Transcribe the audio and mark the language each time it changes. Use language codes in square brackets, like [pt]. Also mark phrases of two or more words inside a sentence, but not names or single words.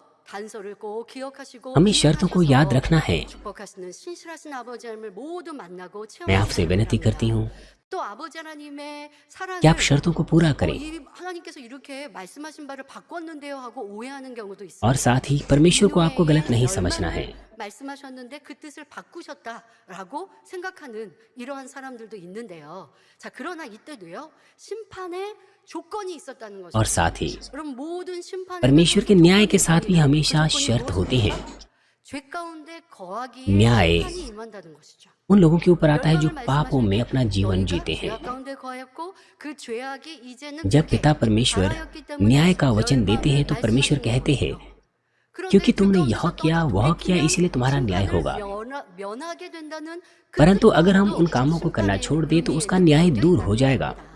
[hi] हमें शर्तों को याद रखना है। मैं आपसे विनती करती हूँ कि आप शर्तों को पूरा करें और साथ ही परमेश्वर को आपको गलत नहीं समझना है। [ko] 말씀하셨는데 그 뜻을 바꾸셨다라고 생각하는 이러한 사람들도 있는데요. 자, 그러나 이때도요. 심판의 조건이 있었다는 것이죠. [hi] और साथ ही [ko] 여러분 모든 심판의 [hi] परमेश्वर के न्याय के साथ भी हमेशा शर्त होती है। [ko] 죄 가운데 거하기에 [hi] न्याय [ko] 심판이 임한다는 것이죠. [hi] उन लोगों के ऊपर आता है जो पापों में अपना जीवन जीते हैं। जब पिता परमेश्वर न्याय का वचन देते हैं तो परमेश्वर कहते हैं क्योंकि तुमने यह किया वह किया इसलिए तुम्हारा न्याय होगा। परंतु अगर हम उन कामों को करना छोड़ दें तो उसका न्याय दूर हो जाएगा।